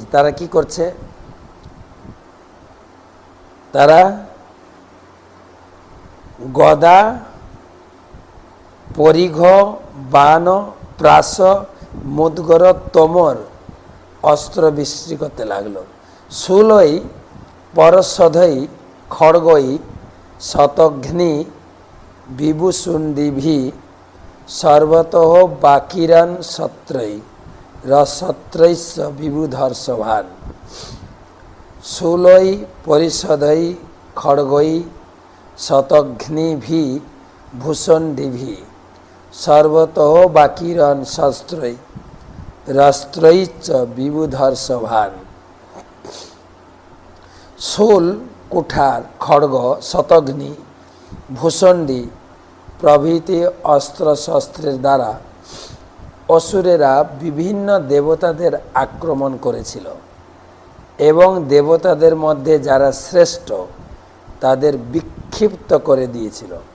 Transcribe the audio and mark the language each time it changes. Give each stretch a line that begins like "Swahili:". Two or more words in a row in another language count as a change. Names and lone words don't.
Bangla: তারা কি করছে? তারা গদা পরিঘ বাণ প্রাস মুদ্গর তোমর অস্ত্র বৃষ্টি করতে লাগলো।
Sanskrit: শূলই পরশধৈ খড়গৈ শতঘ্নি বিভূষুণ্ডিভি সর্বতঃ বাকিরান সত্রৈ রসত্রৈস্য বিবুধর্ষভান। শূলই পরিষদৈ খড়গৈ শতঘ্নিভি ভূষণ্ডিভি সর্বতঃ বাকিরান শস্ত্রৈ রস্ত্রৈশ্চ বিবুধর্ষভান।
Bangla: শূল কুঠার খড়গ শতঘ্নি ভূষণ্ডী প্রভৃতি অস্ত্রশস্ত্রের দ্বারা অসুরেরা বিভিন্ন দেবতাদের আক্রমণ করেছিল এবং দেবতাদের মধ্যে যারা শ্রেষ্ঠ তাদের বিক্ষিপ্ত করে দিয়েছিল।